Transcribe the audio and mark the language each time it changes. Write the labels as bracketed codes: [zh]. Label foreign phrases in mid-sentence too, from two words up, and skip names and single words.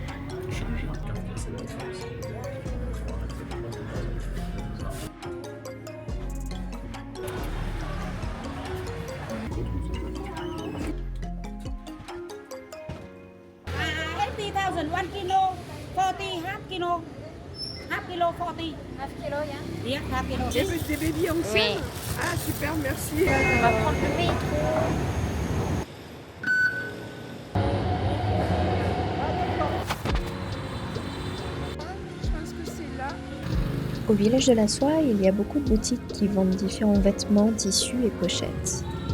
[en] $80,000, 1 kilo, 40, half kilo. Half kilo, 40. Half kilo, yeah. Yeah, half kilo. [fr] C'est baby en Oui. Ah super, merci. On va prendre le métro. Je pense que c'est là. Au village de la soie, il y a beaucoup de boutiques qui vendent différents vêtements, tissus et pochettes.